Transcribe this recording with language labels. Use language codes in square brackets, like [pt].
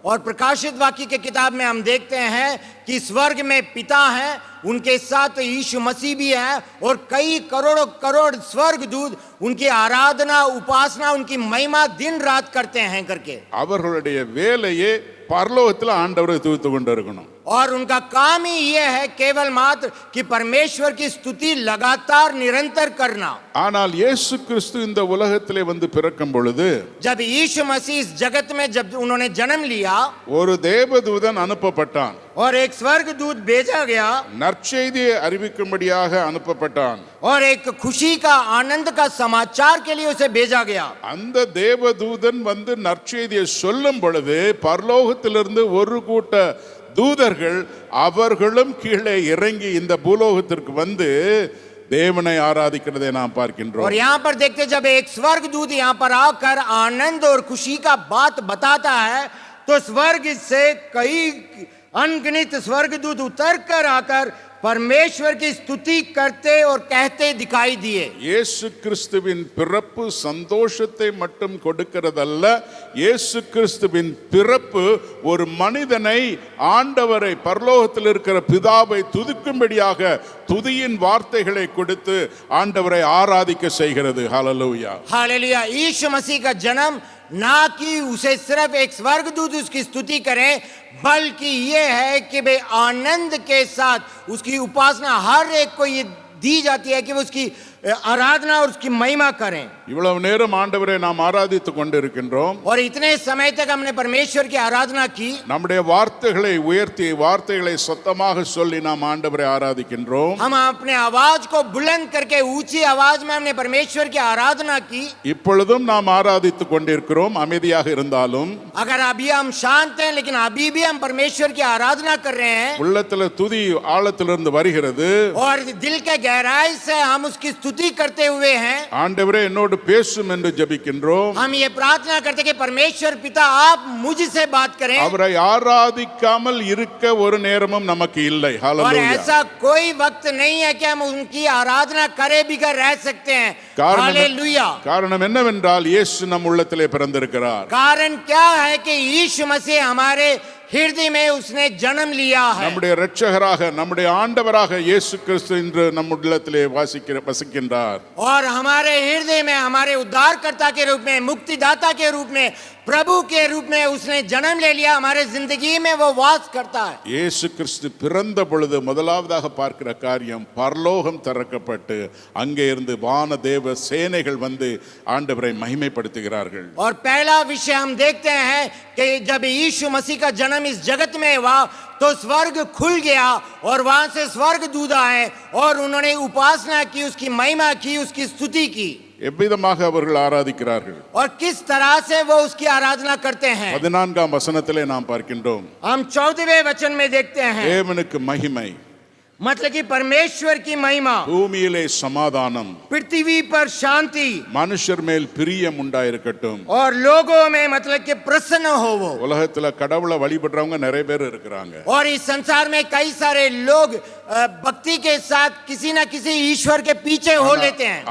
[hi] और प्रकाशित वाक्य के किताब में हम देखते हैं कि स्वर्ग में पिता हैं, उनके साथ यीशु मसीह भी है और कई करोड़ों करोड़ स्वर्ग दूत उनकी आराधना उपासना उनकी महिमा दिन रात करते हैं करके। [ta] அவர்களுடைய வேலையே பரலோகத்தில் ஆண்டவரை துதித்து கொண்டிருக்கணும். [hi] और उनका काम ही यह है केवल मात्र कि परमेश्वर की स्तुति लगातार निरंतर करना। [ta] ஆனால் இயேசு கிறிஸ்து இந்த உலகத்திலே வந்து பிறக்கும் பொழுது, [hi] जब यीशु मसीह इस जगत में जब उन्होंने जन्म लिया, [ta] ஒரு தேவதூதன் அனுப்பப்பட்டான். [hi] और एक स्वर्ग दूत भेजा गया, [ta] நற்செய்தியை அறிவிக்கும்படியாக அனுப்பப்பட்டான். [hi] और एक खुशी का आनंद का समाचार के लिए उसे भेजा गया। [ta] அந்த தேவதூதன் வந்து நற்செய்தியை சொல்லும் பொழுது பரலோகத்திலிருந்து ஒரு கூட்ட தூதர்கள் அவர்களும் கீழே இறங்கி இந்த பூலோகத்திற்கு வந்து தேவனை ஆராதிக்கிறதை நாம் பார்க்கின்றோம். [hi] और यहाँ पर देखते जब एक स्वर्ग दूत यहाँ पर आकर आनंद और खुशी का बात बताता है तो स्वर्ग से कई अनगिनत स्वर्ग दूत उतर कर आकर परमेश्वर की स्तुति करते और कहते दिखाई दिए। [ta] இயேசு கிறிஸ்துவின் பிறப்பு சந்தோஷத்தை மட்டும் கொடுக்கிறதல்ல, இயேசு கிறிஸ்துவின் பிறப்பு ஒரு மனிதனை ஆண்டவரை பரலோகத்தில் இருக்கிற பிதாவை துதிக்கும்படியாக துதியின் வார்த்தைகளை கொடுத்து ஆண்டவரை ஆராதிக்க செய்கிறது. ஹல்லேலூயா, [hi] हालेलुया। यीशु मसीह का जन्म ना कि उसे सिर्फ एक स्वर्गदूत उसकी स्तुति करे, बल्कि ये है कि वे आनंद के साथ उसकी उपासना हर एक को ये दी जाती है कि वो उसकी आराधना और उसकी महिमा करें। [ta] இவ்வளவு நேரம் ஆண்டவரை நாம் ஆராதித்துக் கொண்டிருக்கின்றோம். [hi] और इतने समय तक हमने परमेश्वर की आराधना की। [ta] நம்முடைய வார்த்தைகளை உயர்த்தி வார்த்தைகளை சத்தமாக சொல்லி நாம் ஆண்டவரை ஆராதிக்கின்றோம். [hi] हम अपने आवाज को बुलंद करके ऊंची आवाज में हमने परमेश्वर की आराधना की। [ta] இப்பொழுதும் நாம் ஆராதித்துக் கொண்டிருக்கிறோம், அமைதியாக இருந்தாலும். [hi] अगर अभी हम शांत हैं लेकिन अभी भी हम परमेश्वर की आराधना कर रहे हैं। [ta] உள்ளத்துல துதி ஆழத்திலிருந்து வருகிறது. [hi] और दिल के गहराई से हम उसकी स्तुति करते हुए हैं। [ta] ஆண்டவரே என்னோடு பேசும் என்று ஜெபிக்கின்றோம். [hi] हम ये प्रार्थना करते कि परमेश्वर पिता आप मुझसे बात करें। [ta] அவரை ஆராதிக்காமல் இருக்க ஒரு நேரமும் நமக்கு இல்லை. [hi] और [ta] ஹல்லேலூயா. [hi] ऐसा कोई वक्त नहीं है कि हम उनकी आराधना करे बिगर रह सकते हैं। हालेलुया। [ta] காரணம் என்னவென்றால் இயேசு நம் உள்ளத்திலே பிறந்திருக்கிறார். [hi] कारण क्या है कि यीशु मसीह हमारे हृदय में उसने जन्म लिया है। [ta] நம்முடைய இரட்சகராக நம்முடைய ஆண்டவராக இயேசு கிறிஸ்து இன்று நம் உள்ளத்திலே வசிக்கின்றார். [hi] और हमारे हृदय में हमारे उद्धारकर्ता के रूप में मुक्तिदाता के रूप में प्रभु के रूप में उसने जन्म ले लिया, हमारे जिंदगी में वो वास करता है। [ta] இயேசு கிறிஸ்து பிறந்த பொழுது முதலாவதாக பார்க்கிற காரியம் பரலோகம் திறக்கப்பட்டு அங்கே இருந்து வான தேவ சேனைகள் வந்து ஆண்டவரை மகிமைப்படுத்துகிறார்கள். [hi] और पहला विषय हम देखते हैं कि जब यीशु मसीह का जन्म इस जगत में हुआ तो स्वर्ग खुल गया और वहां से स्वर्ग दूत आए और उन्होंने उपासना की, उसकी महिमा की, उसकी स्तुति की. [ta] எவ்விதமாக அவர்கள் ஆராதிக்கிறார்கள் [hi] और किस तरह से वो उसकी आराधना करते हैं। [ta] 14ஆம் வசனத்திலே நாம் பார்க்கின்றோம், [hi] हम 14वें वचन में देखते हैं, [ta] தேவனுக்கு மகிமை, [hi] मतलब कि परमेश्वर की महिमा, [ta] பூமியிலே சமாதானம், [hi] पृथ्वी पर शांति [ta] மனுஷர் மேல் பிரியம் உண்டாயிருக்கட்டும். [hi] और लोगों में मतलब कि प्रसन्न हो वो। [ta] உலகத்துல கடவுளை வழிபடுறவங்க நிறைய பேர் இருக்கிறாங்க. [hi] और इस संसार में कई सारे लोग भक्ति के साथ किसी न किसी ईश्वर के पीछे हो लेते हैं।